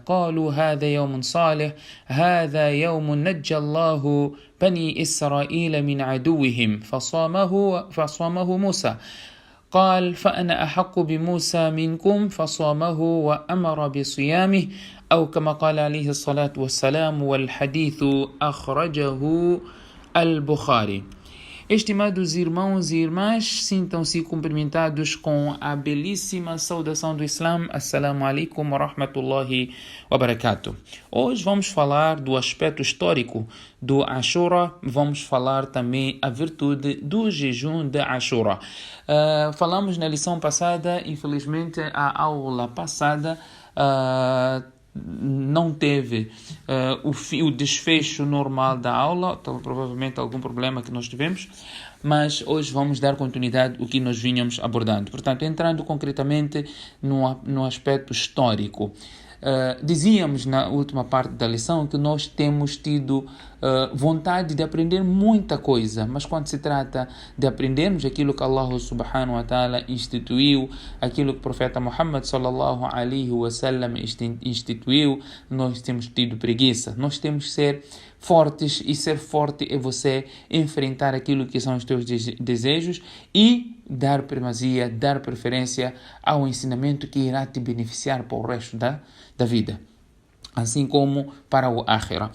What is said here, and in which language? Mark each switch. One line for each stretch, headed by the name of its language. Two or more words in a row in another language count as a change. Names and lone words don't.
Arabic: قالوا: هذا يوم صالح، هذا يوم نجى الله بني إسرائيل من عدوهم فصامه موسى. قال: فأنا أحق بموسى منكم فصامه وأمر بصيامه أو كما قال عليه الصلاة والسلام. والحديث أخرجه البخاري.
Portuguese: Estimados irmãos e irmãs, sintam-se cumprimentados com a belíssima saudação do Islã.
Arabic: السلام عليكم ورحمة الله وبركاته.
Portuguese: Hoje vamos falar do aspecto histórico do Ashura, vamos falar também a virtude do jejum de Ashura. Falamos na lição passada, infelizmente a aula passada não teve o desfecho normal da aula, provavelmente algum problema que nós tivemos, mas hoje vamos dar continuidade ao que nós vínhamos abordando. Portanto, entrando concretamente no aspecto histórico. Dizíamos na última parte da lição que nós temos tido vontade de aprender muita coisa, mas quando se trata de aprendermos aquilo que
Arabic: الله سبحانه وتعالى
Portuguese: instituiu, aquilo que o profeta Muhammad
Arabic: صلى الله عليه وسلم
Portuguese: instituiu, nós temos tido preguiça. Nós temos que ser fortes, e ser forte é você enfrentar aquilo que são os teus desejos e dar primazia, dar preferência ao ensinamento que irá te beneficiar para o resto da vida, assim como para o Akhira.